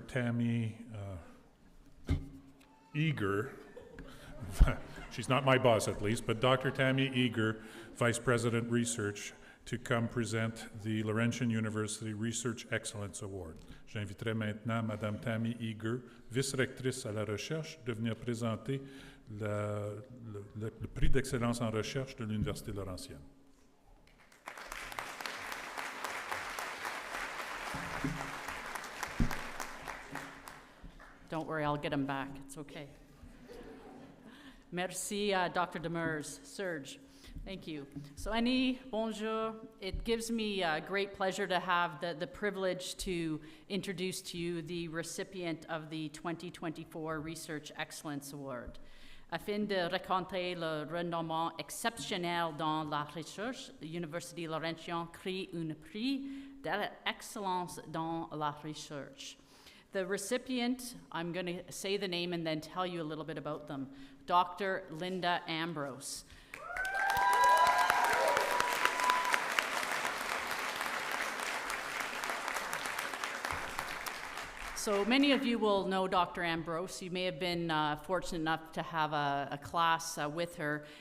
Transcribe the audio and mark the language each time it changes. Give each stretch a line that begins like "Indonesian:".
English: Tammy Eager, she's not my boss at least, but Dr. Tammy Eager, Vice President Research, to come present the Laurentian University Research Excellence Award.
French: J'inviterai maintenant Madame Tammy Eager, vice-rectrice à la recherche, de venir présenter le prix d'excellence en recherche de l'Université Laurentienne.
English: Don't worry, I'll get him back. It's okay.
French: Merci,
English: Dr. Demers. Serge. Thank you. So Annie,
French: bonjour.
English: It gives me great pleasure to have the privilege to introduce to you the recipient of the 2024 Research Excellence Award.
French: Afin de raconter le renommement exceptionnel dans la recherche, l'Université Laurentian crée un prix d'excellence dans la recherche.
English: The recipient, I'm going to say the name and then tell you a little bit about them. Dr. Linda Ambrose. So many of you will know Dr. Ambrose. You may have been fortunate enough to have a class with her.